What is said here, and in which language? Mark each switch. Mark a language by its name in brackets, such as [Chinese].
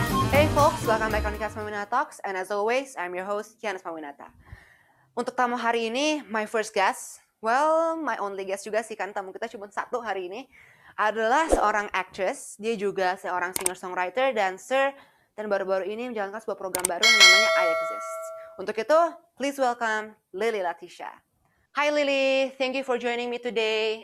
[English] Hey folks, welcome back on Kianas Mawinata Talks, and as always, I'm your host, Kianas Mawinata. [Indonesian] Untuk tamu hari ini, [English] my first guest, well, my only guest [Indonesian] juga sih, kan tamu kita cuma satu hari ini, adalah seorang actress, dia juga seorang singer-songwriter, dancer, dan baru-baru ini menjalankan sebuah program baru yang namanya I Exist. Untuk itu, [English] please welcome [Indonesian] Lily Latisha. [English] Hi Lily, thank you for joining me today.